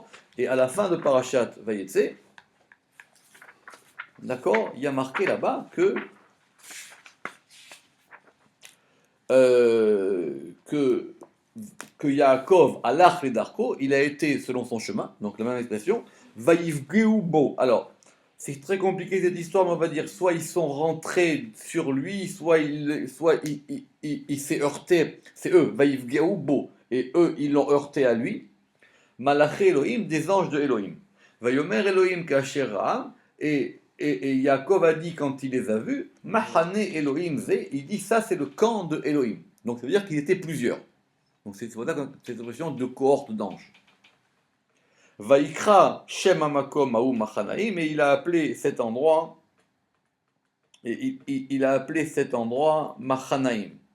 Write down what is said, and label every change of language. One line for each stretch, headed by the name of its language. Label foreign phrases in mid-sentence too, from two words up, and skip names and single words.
French: Et à la fin de Parashat Vayetse, d'accord, il y a marqué là-bas que Yaakov,
Hebrew: הלך לדרכו,
French: il a été selon son chemin, donc la même expression, vaïvgeubo. Alors, c'est très compliqué cette histoire, mais on va dire, soit ils sont rentrés sur lui, soit il s'est heurté, c'est eux, vaïvgeubo, et eux, ils l'ont heurté à lui.
Hebrew: מלאכי אלוהים,
French: des anges de Elohim.
Hebrew: ויאמר אלוהים כאשר ראם,
French: et Yaakov a dit quand il les a vus,
Hebrew: מחנה אלוהים זה,
French: il dit ça c'est le camp de Elohim. Donc ça veut dire qu'ils étaient plusieurs. Donc c'est pour ça que c'est une question de cohorte d'anges.
Hebrew: ויקרא שם המקום ההוא מחנים,
French: et il a appelé cet endroit, il a appelé cet endroit Machanaim.